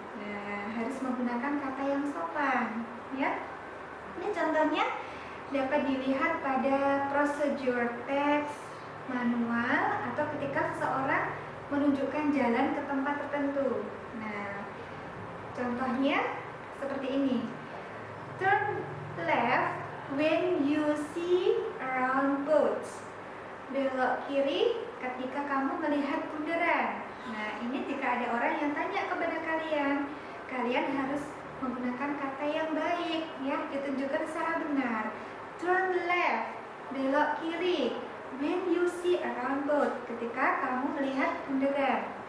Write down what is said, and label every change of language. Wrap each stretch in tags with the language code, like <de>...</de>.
<id>Nah, harus menggunakan kata yang sopan, ya. Ini contohnya dapat dilihat pada prosedur teks, manual, atau ketika seseorang menunjukkan jalan ke tempat tertentu. Nah, contohnya seperti ini.</id> <en>Turn left when you see around boats.</en> <id>Belok kiri ketika kamu melihat bundaran. Nah, ini jika ada orang yang tanya kepada kalian, kalian harus menggunakan kata yang baik, ya, ditunjukkan secara benar.</id> <en>Turn left,</en> <id>belok kiri.</id> <en>When you see around boat,</en> <id>ketika kamu melihat bundaran.</id>